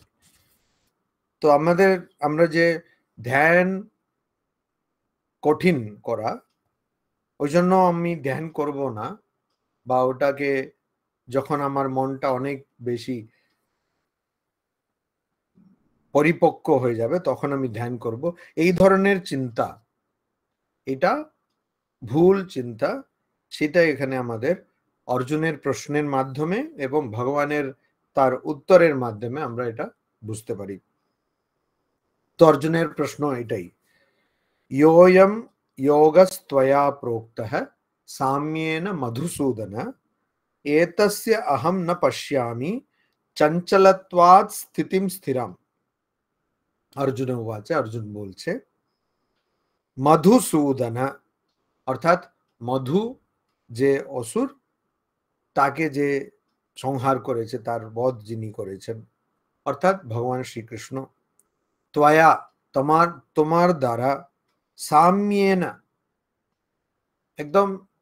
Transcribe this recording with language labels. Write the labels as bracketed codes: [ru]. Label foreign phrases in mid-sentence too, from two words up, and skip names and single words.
[bn] তো আমরা যে ধ্যান কঠিন করা, ওই জন্য আমি ধ্যান করব না, বা ওটাকে যখন আমার মনটা অনেক বেশি পরিপক্ক হয়ে যাবে তখন আমি ধ্যান করব, এই ধরনের চিন্তা, এটা ভুল চিন্তা। সেটা এখানে আমাদের অর্জুনের প্রশ্নের মাধ্যমে এবং ভগবানের তার উত্তরের মাধ্যমে আমরা এটা বুঝতে পারি। তো অর্জুনের প্রশ্ন এটাই, [sa] योऽयं योगस्त्वया प्रोक्तः साम्येन मधुसूदन एतस्य अहं न पश्यामि चंचलत्वात् स्थितिं स्थिराम। अर्जुन उवाच, [bn] অর্জুন বলছে মধুসূদন অর্থাৎ মধু যে অসুর, তাকে যে সংহার করেছে, তার বধ যিনি করেছেন, অর্থাৎ ভগবান শ্রীকৃষ্ণ, ত্বয়া তোমার তোমার দ্বারা, সাম্যেন একদম